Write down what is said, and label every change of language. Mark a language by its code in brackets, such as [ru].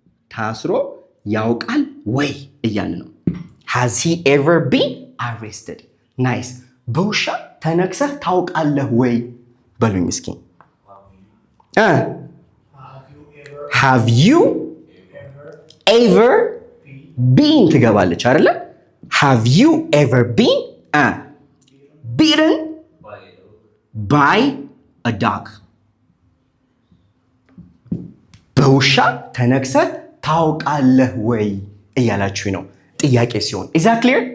[am] ታስሮ ያውቃል ወይ እያልን ነው። [en] Has he ever been arrested? Nice. [am] በውሻ ተነክሰህ ታውቃለህ ወይ በሉኝ እስኪ። [en] Have you ever been [am] ትገባለች አይደለ? [en] have you ever been beaten by a dog? [am] በውሻ ተነክሰህ ታውቃለህ ወይ እያላችሁ ነው ጥያቄ ሲሆን [en] is that clear?